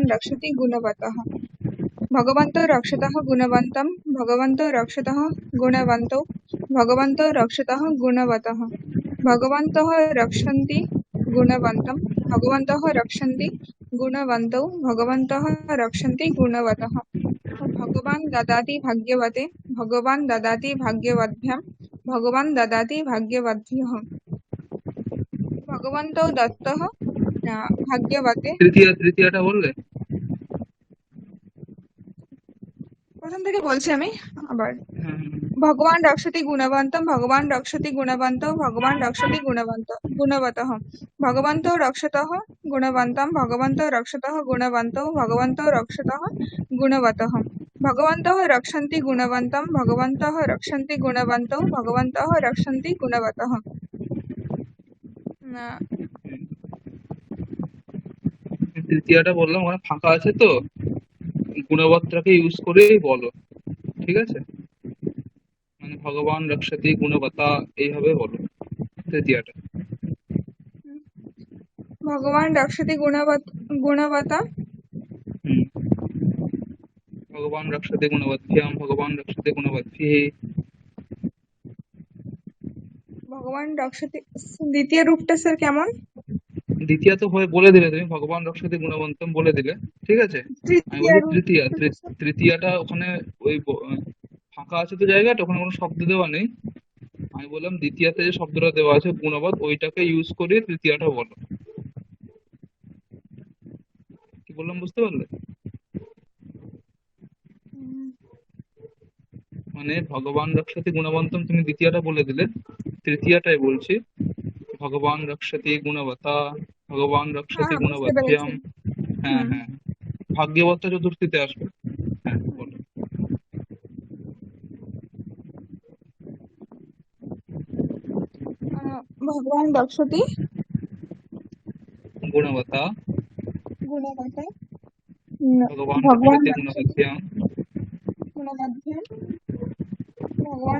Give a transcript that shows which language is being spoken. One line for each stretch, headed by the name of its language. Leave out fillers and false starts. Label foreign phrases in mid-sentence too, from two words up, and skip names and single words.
Sanskrit: रक्षति गुणवतः भगवन्तो रक्षतः गुणवन्तं भगवन्तो रक्षतः गुणवन्तौ भगवन्तो रक्षतः गुणवतः भगवन्तः रक्षन्ति गुणवन्तं भगवन्तः रक्षन्ति गुणवन्तौ भगवन्तः रक्षन्ति गुणवतः भगवान् ददाति भाग्यवते भगवान् ददाति भाग्यवद्भ्यां भगवान् ददाति भाग्यवद्भ्यः भगवन्तौ दत्तः भाग्यवते
Bangla: তৃতীয়টা বললে? প্রথম থেকে বলছি আমি আবার। হ্যাঁ,
Sanskrit: भगवान् रक्षति गुणवन्तं भगवान् रक्षति गुणवन्तौ भगवान् रक्षति गुणवतः भगवन्तो रक्षतः गुणवन्तं भगवन्तो रक्षतः गुणवन्तौ भगवन्तो रक्षतः गुणवतः भगवन्तः रक्षन्ति गुणवन्तं भगवन्तः रक्षन्ति गुणवन्तौ भगवन्तः रक्षन्ति गुणवतः
Bangla: তৃতীয়টা বললাম, ওখানে ফাঁকা আছে তো, গুণবতটাকে ইউজ করেই বলো, ঠিক আছে, মানে
Sanskrit: भगवान् रक्षति गुणवता
Bangla: এইভাবে বলো তৃতীয়টা।
Sanskrit: भगवान रक्षति गुणवता भगवान रक्षते गुणवत्याम, भगवान रक्षते गुणवत्भिः। भगवान रक्षति
Bangla: द्वितीय रूपটা স্যার কেমন? দ্বিতীয় তো হয়ে বলে দিলে তুমি,
Sanskrit: भगवान् रक्षते गुणवन्तम्
Bangla: বলে দিলে, ঠিক আছে। আমি তৃতীয় বলছি তৃতীয়া, রূপটা স্যার তৃতীয়াটা ওখানে ওই ফাঁকা আছে তো জায়গাটা, ওখানে কোনো শব্দ দেওয়া নেই। আমি বললাম দ্বিতীয়াতে যে শব্দটা দেওয়া আছে গুণবৎ, ওইটাকে ইউজ করে তৃতীয়াটা বলো। কি বললাম বুঝতে পারলে? মানে
Sanskrit: भगवान् रक्षते गुणवन्तम्
Bangla: তুমি দ্বিতীয়টা বলে দিলে, তৃতীয়টাই বলছি
Sanskrit: भगवान् रक्षते गुणवता, भगवान् रक्षते
Bangla: হ্যাঁ বুঝতে গুণবত্যম। পেরেছি। হ্যাঁ হুম হ্যাঁ, ভাগ্যবত্তা চতুর্থীতে আসবে। হ্যাঁ বলো।
Sanskrit: भगवान रक्षति गुणवता, गुणवता भगवान भगवान रक्षते रक्षति गुणवत्याम। गुणवद्भ्यं भगवान